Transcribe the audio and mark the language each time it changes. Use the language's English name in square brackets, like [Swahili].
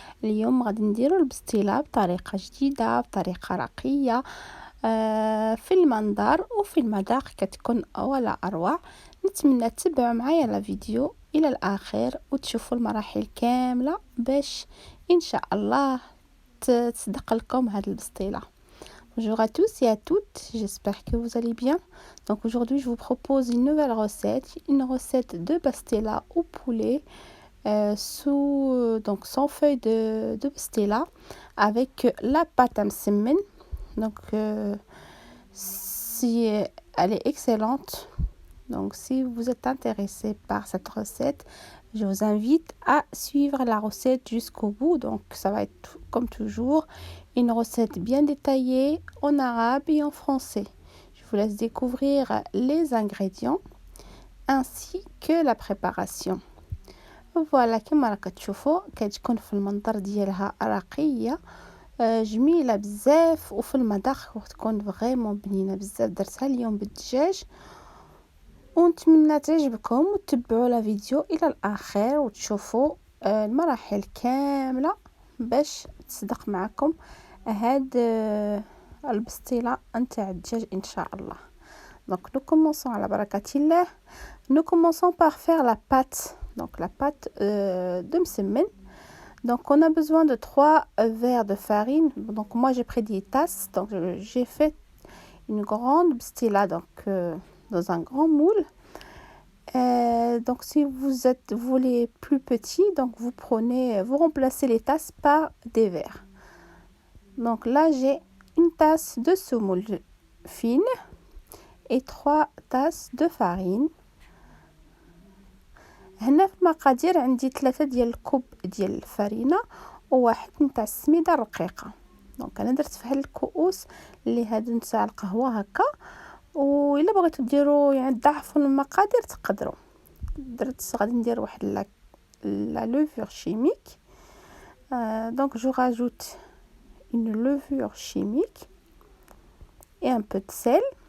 [Arabic] اليوم غادي نديرو البسطيلة بطريقة جديدة، بطريقة راقية، في المنظر وفي المذاق كتكون ولا أروع. نتمنى تتبعوا معايا الفيديو إلى الآخر وتشوفوا المراحل كاملة باش إن شاء الله تصدق لكم هاد البسطيلة. [French] Bonjour à tous et à toutes, j'espère que vous allez bien. Donc aujourd'hui je vous propose une nouvelle recette, une recette de pastella au poulet sans feuille de pastella avec la pâte à msemen. Donc si elle est excellente, donc si vous êtes intéressé par cette recette, je vous invite à suivre la recette jusqu'au bout. Donc ça va être comme toujours une recette bien détaillée en arabe et en français. Je vous laisse découvrir les ingrédients ainsi que la préparation. Voilà [Arabic] كما راكم تشوفوا كتكون في المنظر ديالها راقيه جميله بزاف وفي المذاق تكون فريمون بنينه بزاف. درتها اليوم بالدجاج ونتمنى تعجبكم وتتبعوا لا فيديو الى الاخر وتشوفوا المراحل كامله باش تصدق معكم هاد البسطيله نتاع الدجاج ان شاء الله. [French] Donc nous commençons à la barakatillah. Nous commençons par faire la pâte. Donc la pâte de msemen. Donc on a besoin de 3 verres de farine. Donc moi j'ai pris 10 tasses. Donc j'ai fait une grande bastilla dans un grand moule. Donc si vous les plus petits, donc vous remplacez les tasses par des verres. Donc là j'ai une tasse de semoule fine et 3 tasses de farine. [Arabic] هنا في المقادير عندي 3 ديال الكوب ديال الفرينه وواحد نتاع السميده الرقيقه. دونك انا درت في هاد الكؤوس اللي هادو نتاع القهوه هكا، والا بغيتو ديروا يعني تضاعفوا المقادير تقدروا. غادي ندير واحد [French] la levure chimique. Donc je rajoute une levure chimique et un peu de sel.